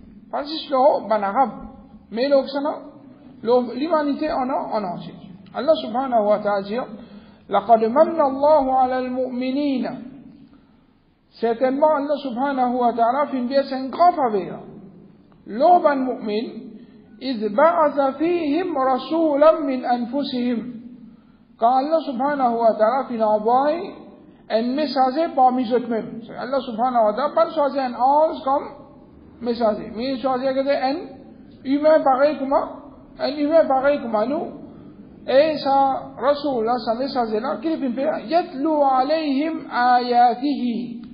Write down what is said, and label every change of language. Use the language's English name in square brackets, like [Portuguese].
[French] Pas juste l'arabe, mais l'humanité en entier. [Arabic] Allah subhanahu wa ta'ala dit, لَقَدْ مَنَّ اللَّهُ عَلَى الْمُؤْمِنِينَ. [French] Certainement, Allah subhanahu wa ta'ala fait une pièce, un grand faveur. [Arabic] L'oban mu'min, إِذْ بَعَثَ فِيهِمْ رَسُولًا مِنْ أَنفُسِهِمْ. [French] Quand Allah subhanahu wa ta'ala fait envoyer un messager parmi eux-mêmes. Allah subhanahu wa ta'ala pas choisir un ange comme messager, mais il choisit un humain pareil comme nous. Et ça, Rasul, ça messager là, qu'il fait [Arabic] yatlu alayhim ayatihi.